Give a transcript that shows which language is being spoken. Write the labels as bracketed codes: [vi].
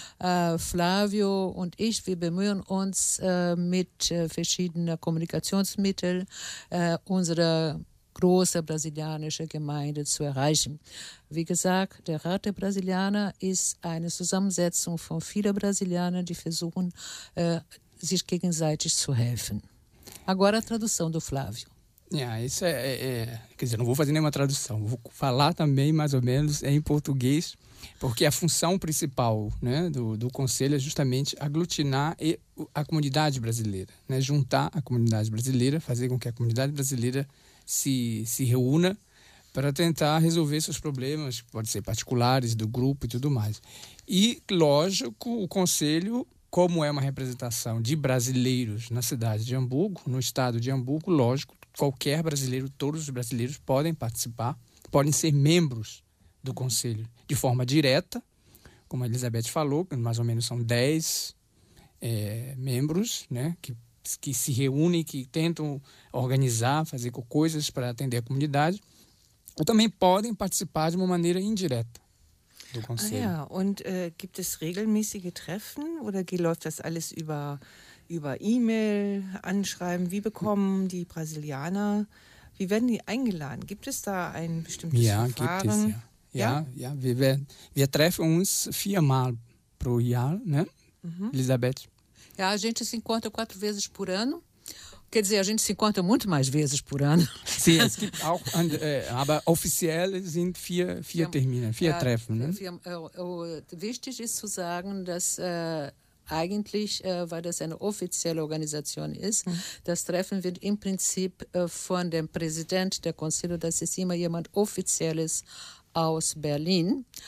[de] Flavio und ich, wir bemühen uns mit verschiedenen Kommunikationsmitteln, unsere große brasilianische Gemeinde zu erreichen. Wie gesagt, der Rat der Brasilianer ist eine Zusammensetzung von vielen Brasilianern, die versuchen, sich gegenseitig zu helfen. [pt] Agora a tradução do Flávio. Quer dizer, não vou fazer nenhuma tradução, vou falar também mais ou menos em português, porque a função principal, né, do conselho é justamente aglutinar a comunidade brasileira, né, juntar a comunidade brasileira, fazer com que a comunidade brasileira se reúna para tentar resolver seus problemas, pode ser particulares, do grupo e tudo mais. E, lógico, o conselho, como é uma representação de brasileiros na cidade de Hamburgo, no estado de Hamburgo, lógico, qualquer brasileiro, todos os brasileiros podem participar, podem ser membros do conselho de forma direta, como a Elizabeth falou, mais ou menos são 10 membros, né, que se reúnem, que tentam organizar, fazer coisas para atender a comunidade, ou também podem participar de uma maneira indireta do conselho. [de] Ah, ja. Und gibt es regelmäßige Treffen oder läuft das alles über E-Mail, Anschreiben? Wie bekommen die Brasilianer, wie werden die eingeladen? Gibt es da ein bestimmtes Verfahren? Gibt es, ja. Wir treffen uns 4-mal pro Jahr, ne? Elisabeth? [pt] Ja, a gente se encontra 4 vezes por ano. Quer dizer, a gente se encontra muito mais vezes por ano. [de] Sim, es gibt auch, aber offiziell sind vier Termine, vier Treffen. Wichtig ist zu sagen, dass eigentlich, weil das eine offizielle Organisation ist, das Treffen wird im Prinzip von dem Präsident der Conselho, das ist immer jemand Offizielles aus Berlin.